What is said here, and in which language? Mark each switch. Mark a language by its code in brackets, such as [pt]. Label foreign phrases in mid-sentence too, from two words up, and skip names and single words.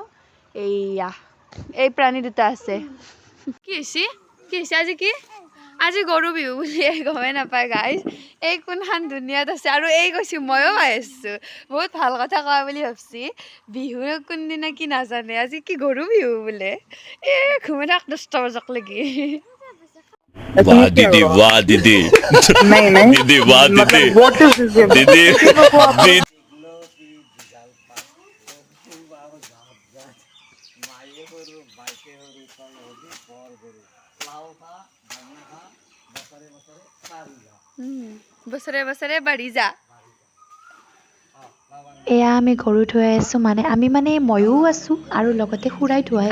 [as] এইয়া এই প্ৰাণী দুটা আছে। কি হৈছে আজি কি? আজি গৰু বিহু বুলি গমেই নাপায় গাইজ। এই কোনখন দুনিয়াত আছে আৰু এই কৈছোঁ ময়ো পাই আছোঁ। বহুত ভাল কথা কোৱা বুলি ভাবছি। বিহু কোনদিনা কি নাজানে, আজি কি গৰু বিহু বোলে। ঘুমাই থাক 10টা বজাক লাগি। [hi] वाह दीदी वाह दीदी नहीं नहीं दीदी वाह दीदी [en] मतलब what is this [hi] दीदी दीदी [as] বছৰে বছৰে বাঢ়ি যা। এয়া আমি গৰু ধুৱাই আছোঁ, আমি ময়ো আছোঁ আৰু লগতে খুৰাই ধুৱাই